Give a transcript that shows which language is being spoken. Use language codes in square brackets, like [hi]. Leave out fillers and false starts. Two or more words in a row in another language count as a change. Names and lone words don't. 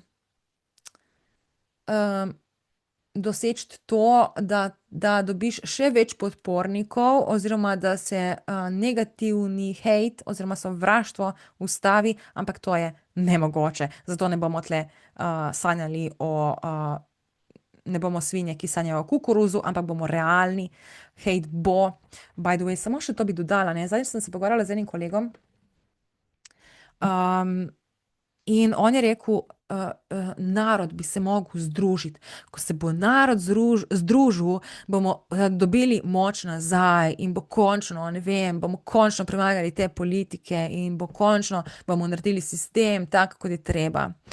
[sl] doseči to, da dobiš še več podpornikov oziroma da se negativni hejt oziroma sovraštvo ustavi, ampak to je nemogoče. Zato ne bomo tle sanjali ne bomo svinje, ki sanjajo o kukuruzu, ampak bomo realni. Hejt bo. [en] By the way, [sl] samo še to bi dodala, ne. Zdaj sem se pogovarjala z enim kolegom in on je rekel, narod bi se mogel združiti. Ko se bo narod združil, bomo dobili moč nazaj in bo končno, ne vem, bomo končno premagali te politike in končno bomo naredili sistem tak, kot je treba.